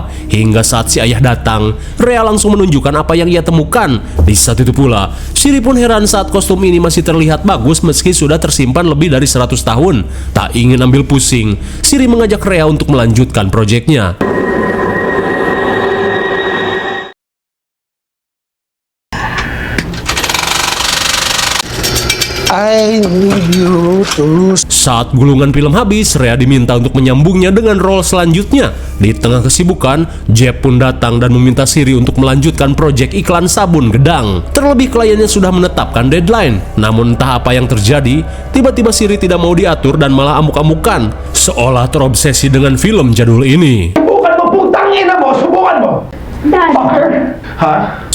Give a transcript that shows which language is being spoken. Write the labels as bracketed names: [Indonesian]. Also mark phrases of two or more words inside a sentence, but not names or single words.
[Indonesian] Hingga saat si ayah datang, Rhea langsung menunjukkan apa yang ia temukan. Di saat itu pula, Siri pun heran saat kostum ini masih terlihat bagus meski sudah tersimpan lebih dari 100 tahun. Tak ingin ambil pusing, Siri mengajak Rhea untuk melanjutkan proyeknya. [English] I need you to... [Indonesian] Saat gulungan film habis, Rhea diminta untuk menyambungnya dengan role selanjutnya. Di tengah kesibukan, Jeff pun datang dan meminta Siri untuk melanjutkan proyek iklan sabun gedang. Terlebih kliennya sudah menetapkan deadline. Namun entah apa yang terjadi, tiba-tiba Siri tidak mau diatur dan malah amuk-amukan, seolah terobsesi dengan film jadul ini. [Filipino] Subukan mo, putang ina mo! Subukan mo! Dad, Ha?